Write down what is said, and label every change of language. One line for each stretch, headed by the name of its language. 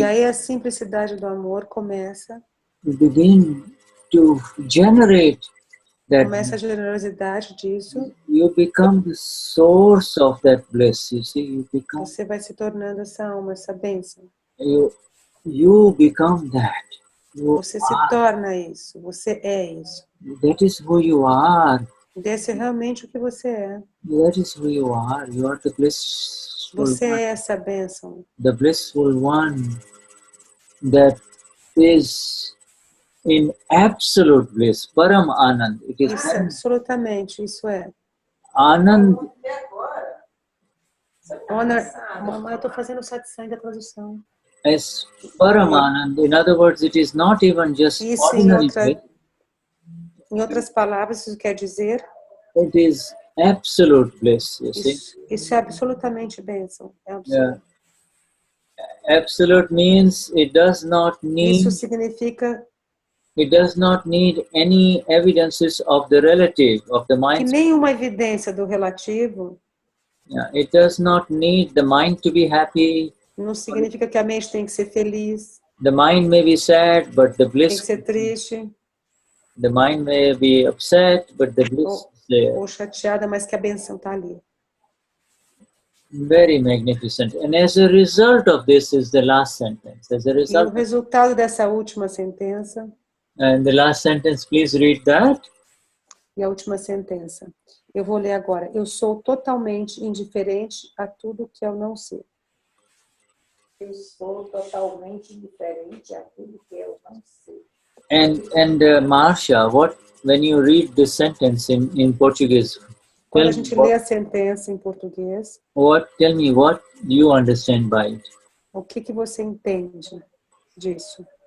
Portuguese: E aí a simplicidade do amor começa.
English: You begin to generate that.
Portuguese: Começa a generosidade disso.
English: You become the source of that bliss. You see, you become.
Portuguese: Você vai se tornando essa alma, essa bênção.
English: You become that.
Portuguese: Você se torna isso. Você é isso.
English: That is who you are.
Portuguese: Desse é realmente o que você é.
English: That is who you are. You are the blissful.
Portuguese: Você é essa bênção.
English: The blissful one that is in absolute bliss. Param Anand. It is
Portuguese: isso, absolutamente, isso é.
English: Anand.
Portuguese: Mamãe, eu estou fazendo o Satsang da tradução.
English: As Param Anand. In other words, it is not even just
Portuguese: isso,
English: ordinary bliss.
Portuguese: Em outras palavras, isso quer dizer?
English: It is absolute bliss, you see.
Portuguese: Isso é absolutamente bênção. É absoluto.
English: Yeah. Absolute means it does not need.
Portuguese: Isso significa.
English: It does not need any evidences of the relative, of the mind.
Portuguese: Que nenhuma evidência do relativo.
English: Yeah. It does not need the mind to be happy.
Portuguese: Não significa que a mente tem que ser feliz.
English: The mind may be sad, but the bliss.
Portuguese: Tem que ser triste.
English: The mind may be upset, but the bliss is there.
Portuguese: Ou chateada, mas que a benção está ali.
English: Very magnificent. And as a result of this is the last sentence. As a result.
Portuguese: E o resultado dessa última sentença.
English: And the last sentence, please read that.
Portuguese: E a última sentença. Eu vou ler agora. Eu sou totalmente indiferente a tudo que eu não sei. Eu sou totalmente indiferente a tudo que eu não sei.
English: And Marcia, when you read this sentence in Português,
Portuguese: quando a gente lê a sentença em português,
English: tell me what you understand by it.
Portuguese: O que você entende disso?